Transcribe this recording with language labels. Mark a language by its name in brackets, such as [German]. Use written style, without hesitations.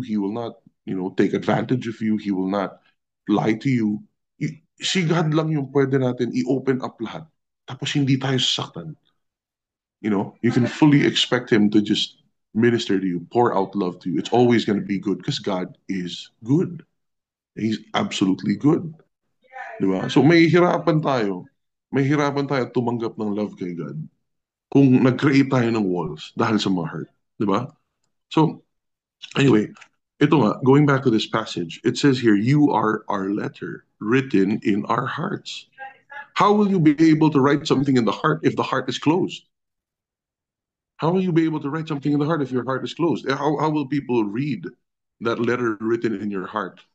[English] He will not, take advantage of you. He will not lie to you. [Filipino] Si God lang yung pwede natin i-open up lahat. Tapos hindi tayo sasaktan. [English] You can fully expect Him to just minister to you, pour out love to you. It's always going to be good because God is good. He's absolutely good. Diba? [Filipino] So may hirapan tayo tumanggap ng love kay God kung nag-create tayo ng walls dahil sa mga hurt. Diba? [English] So, anyway, ito nga, going back to this passage, it says here, you are our letter written in our hearts. How will you be able to write something in the heart if the heart is closed? How will you be able to write something in the heart if your heart is closed? How will people read that letter written in your heart?